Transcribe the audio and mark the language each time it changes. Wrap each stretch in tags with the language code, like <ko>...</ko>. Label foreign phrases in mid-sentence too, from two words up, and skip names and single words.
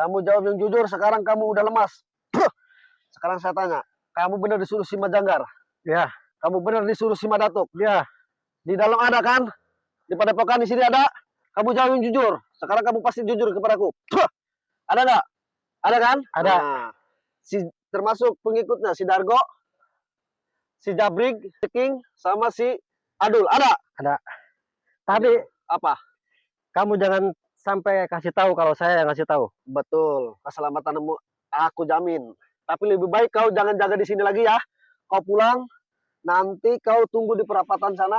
<id>Kamu jawab yang jujur, sekarang kamu udah lemas. Sekarang saya tanya, kamu benar disuruh si Majanggar? Ya, Kamu benar disuruh si Madatuk? ya. Di dalam ada kan? Di padepokan di sini ada? Kamu jawab yang jujur. Sekarang kamu pasti jujur kepadaku. Ada nggak? Ada kan? Ada. Nah, termasuk pengikutnya si Dargo, si Jabrig, si King, sama si Adul. Ada? Ada. Tapi Apa? kamu jangan sampai kasih tahu kalau saya yang kasih tahu. Betul. Keselamatanmu aku jamin. Tapi lebih baik kau jangan jaga di sini lagi ya. Kau pulang, nanti kau tunggu di perapatan sana.</id>